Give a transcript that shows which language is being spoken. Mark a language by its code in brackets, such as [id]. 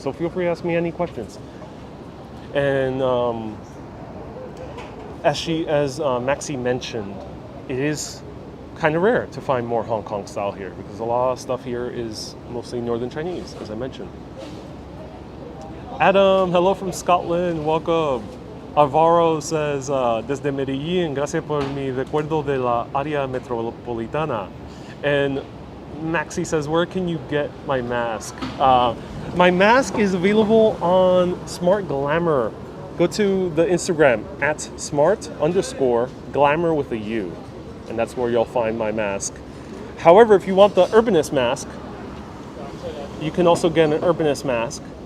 [en] So feel free to ask me any questions. And as Maxi mentioned, it is kind of rare to find more Hong Kong style here because a lot of stuff here is mostly Northern Chinese, as I mentioned. Adam, hello from Scotland, welcome. Alvaro says, [es] desde Medellín, gracias por mi recuerdo de la área metropolitana. [en] And Maxi says, where can you get my mask? My mask is available on Smart Glamour. Go to the Instagram at smart_glamour with a U. And that's where you'll find my mask. However, if you want the Urbanist mask, you can also get an Urbanist mask.